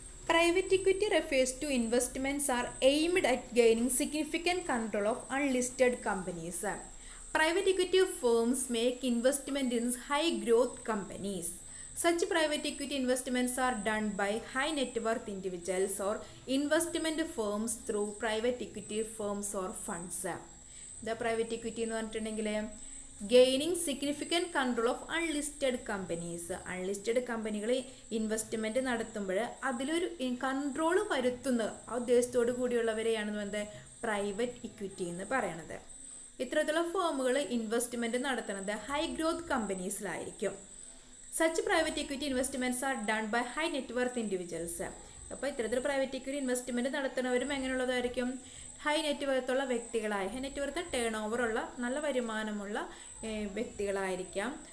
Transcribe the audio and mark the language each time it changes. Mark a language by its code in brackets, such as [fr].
[en] Private equity refers to investments are aimed at gaining significant control of unlisted companies. Private equity firms make investment in high growth companies. Such private equity investments are done by high net worth individuals or investment firms through private equity firms or funds. The private equity [ml] എന്ന് പറഞ്ഞിട്ടുണ്ടെങ്കിൽ [en] Gaining significant control of unlisted companies. [ml] Unlisted കമ്പനികൾ investment നടത്തുമ്പോൾ അതിലൊരു control വരുത്തുന്ന ആ ഉദ്ദേശത്തോടു കൂടിയുള്ളവരെയാണ് എന്ത് private equity എന്ന് പറയണത്. ഇത്തരത്തിലുള്ള ഫേമുകൾ ഇൻവെസ്റ്റ്മെൻറ്റ് നടത്തുന്നത് high growth കമ്പനീസിലായിരിക്കും. [en] Such private equity investments are done by high net worth individuals. [ml] അപ്പോൾ ഇത്തരത്തിൽ private equity investment നടത്തുന്നവരും എങ്ങനെയുള്ളതായിരിക്കും, high net വർത്തുള്ള വ്യക്തികളായി, high net worth turn ഓവറുള്ള നല്ല വരുമാനമുള്ള വ്യക്തികളായിരിക്കാം.